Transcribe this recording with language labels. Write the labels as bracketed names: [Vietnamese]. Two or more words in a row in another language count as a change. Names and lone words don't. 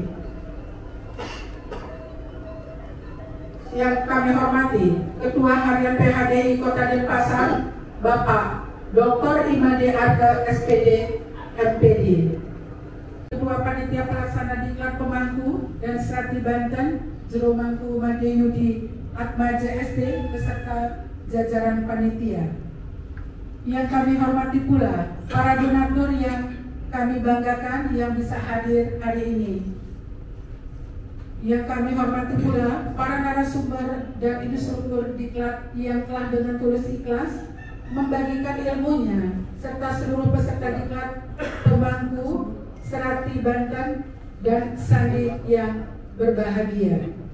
[Indonesian] Yang kami hormati Ketua Harian PHDI Kota Denpasar Bapak Dr. Imade Arga SPD MPD. Ketua Panitia Pelaksana Diklat Pemangku dan Serati Banten Juru Mangku Made Yudi Atmaja SD beserta jajaran panitia. Yang kami hormati pula para donatur yang kami banggakan yang bisa hadir hari ini. Yang kami hormati pula para narasumber dan instruktur diklat yang telah dengan tulus ikhlas membagikan ilmunya serta seluruh peserta diklat Pemangku, Serati Banten dan Sandi yang berbahagia.